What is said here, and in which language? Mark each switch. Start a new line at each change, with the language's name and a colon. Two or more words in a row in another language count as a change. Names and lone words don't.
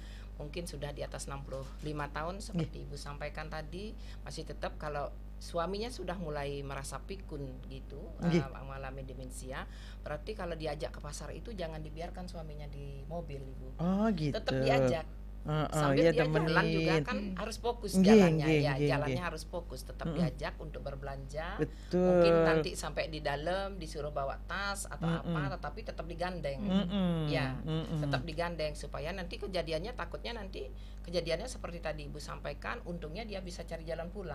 Indonesian: Mungkin sudah di atas 65 tahun seperti Ibu sampaikan tadi, masih tetap kalau suaminya sudah mulai merasa pikun gitu, Nggih. mengalami demensia, berarti kalau diajak ke pasar itu jangan dibiarkan suaminya di mobil Ibu. Oh gitu. Tetap diajak. Sambil ya dia jalan juga temenin. kan harus fokus Nggih, jalannya nggih, ya, nggih, jalannya nggih. harus fokus, tetap diajak untuk berbelanja. Betul. Mungkin nanti sampai di dalam disuruh bawa tas atau apa, tetapi tetap digandeng. Ya, tetap digandeng supaya nanti kejadiannya, takutnya nanti kejadiannya seperti tadi Ibu sampaikan, untungnya dia bisa cari jalan pulang.